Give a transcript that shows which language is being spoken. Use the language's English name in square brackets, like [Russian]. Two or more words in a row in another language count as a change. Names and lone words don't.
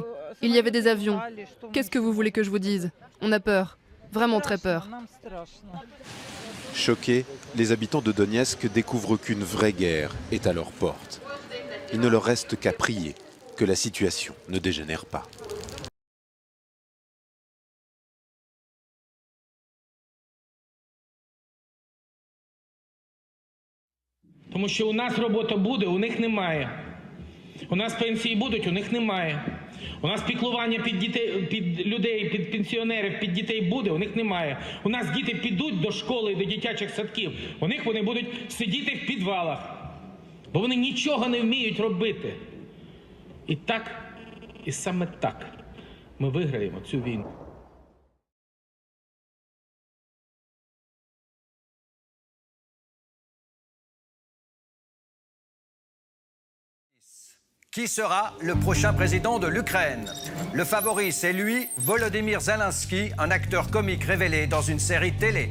[French] Il y avait des avions. Qu'est-ce que vous voulez que je vous dise ? On a peur, vraiment très peur. Choqués, les habitants de Donetsk découvrent qu'une vraie guerre est à leur porte. Il ne leur reste qu'à prier que la situation ne dégénère pas. [Ukrainian] Тому що у нас робота буде, у них немає. У нас пенсії будуть, у них немає. У нас піклування під дітей, під людей, під пенсіонерів, під дітей буде, у них немає. У нас діти підуть до школи, до дитячих садків, у них вони будуть сидіти в підвалах, бо вони нічого не вміють робити. І так, і саме так ми виграємо цю війну. [French] Qui sera le prochain président de l'Ukraine? Le favori, c'est lui, Volodymyr Zelensky, un acteur comique révélé dans une série télé.